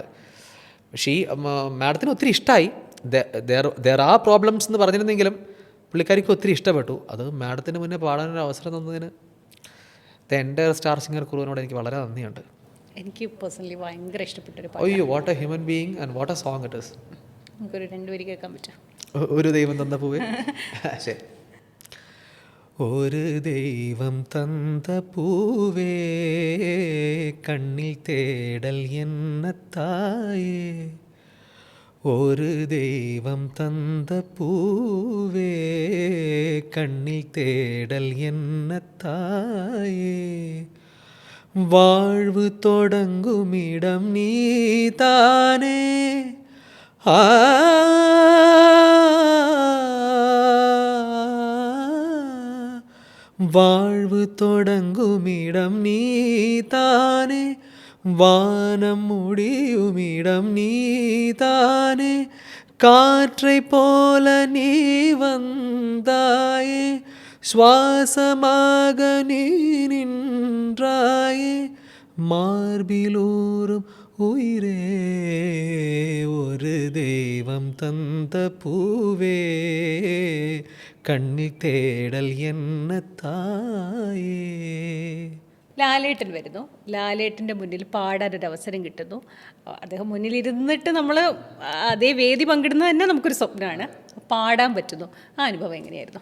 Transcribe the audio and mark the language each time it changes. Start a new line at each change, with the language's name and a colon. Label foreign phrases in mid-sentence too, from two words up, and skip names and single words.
Malayalam: പക്ഷേ ഈ മാഡത്തിന് ഒത്തിരി ഇഷ്ടമായി. ദർ ആ പ്രോബ്ലംസ് എന്ന് പറഞ്ഞിരുന്നെങ്കിലും പുള്ളിക്കാരിക്ക് ഒത്തിരി ഇഷ്ടപ്പെട്ടു. അത് മാഡത്തിന് മുന്നേ പാടാനൊരു അവസരം തന്നതിന് എൻ്റെ സ്റ്റാർ സിംഗർ ക്രൂവിനോട് എനിക്ക് വളരെ നന്ദിയുണ്ട്. എനിക്ക് പേഴ്സണലി ഭയങ്കര ഇഷ്ടപ്പെട്ടൊരു പാട്ട്. അയ്യോ,
English: What a human being and what a song it is.
Malayalam: നമുക്കൊരു 2 വരി കേൾക്കാൻ പറ്റും?
Tamil: ஒரு தெய்வம் தந்த பூவே. ശരി. ஒரு தெய்வம் தந்த பூவே, கண்ணில் தேடல் என்ன தாயே. ஒரு தெய்வம் தந்த பூவே, கண்ணில் தேடல் என்ன தாயே. வாழ்வு தொடங்குமிடம் நீதானே. வாழ்வு தொடங்குமிடம் நீதானே, வானம் முடியுமிடம் நீதானே. காற்றை போல நீ வந்தாயே, சுவாசமாக நீ நின்றாயே. மார்பிலூறும் உயிரே, ஒரு தெய்வம் தந்த பூவே, கண்ணில் தேடல் என்ன தாயே.
Malayalam: ലാലേട്ടൻ വരുന്നു. ലാലേട്ടൻ്റെ മുന്നിൽ പാടാനൊരവസരം കിട്ടുന്നു. അദ്ദേഹം മുന്നിലിരുന്നിട്ട് നമ്മൾ അതേ വേദി പങ്കിടുന്നത് തന്നെ നമുക്കൊരു സ്വപ്നമാണ്. പാടാൻ പറ്റുന്നു. ആ അനുഭവം എങ്ങനെയായിരുന്നു?